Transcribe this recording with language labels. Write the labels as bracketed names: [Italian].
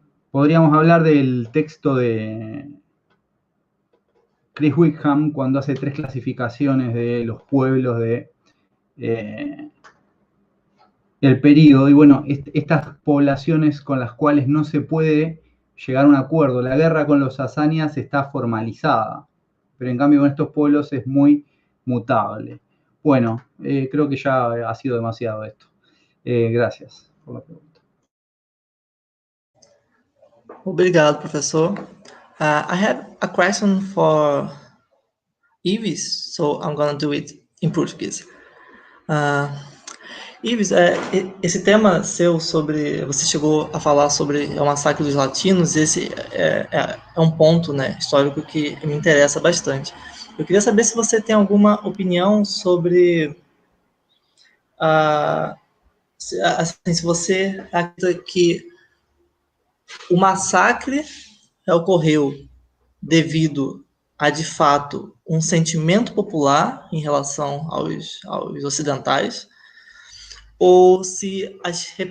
[Spanish] Podríamos hablar del texto de Chris Wickham cuando hace 3 clasificaciones de los pueblos de el periodo, y bueno, estas poblaciones con las cuales no se puede llegar a un acuerdo. La guerra con los sasánidas está formalizada, pero en cambio con estos pueblos es muy mutable. Bueno, creo que ya ha sido demasiado esto. Gracias por la pregunta. [Portuguese] Obrigado, professor. [English] I have a question for Ives, so I'm gonna do it in Portuguese. [Portuguese] Ives, esse tema seu sobre, você chegou a falar sobre o massacre dos latinos, esse é um ponto, né, histórico que me interessa bastante. Eu queria saber se você tem alguma opinião sobre, se você acredita que o massacre ocorreu devido a, de fato, um sentimento popular em relação aos ocidentais, ou se as